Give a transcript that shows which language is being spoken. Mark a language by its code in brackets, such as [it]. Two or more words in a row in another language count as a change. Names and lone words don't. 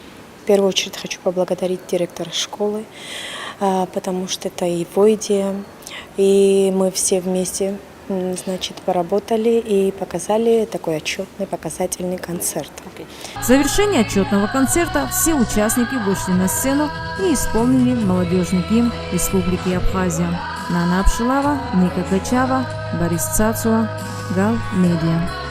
[ru] В первую очередь хочу поблагодарить директора школы, потому что это его идея, и мы все вместе, значит, поработали и показали такой отчетный показательный концерт. В завершении отчетного концерта все участники вышли на сцену и исполнили молодежный гимн Республики Абхазия. Нана Апшилава, Ника Гачава, Борис Цацуа, Гал Медиа.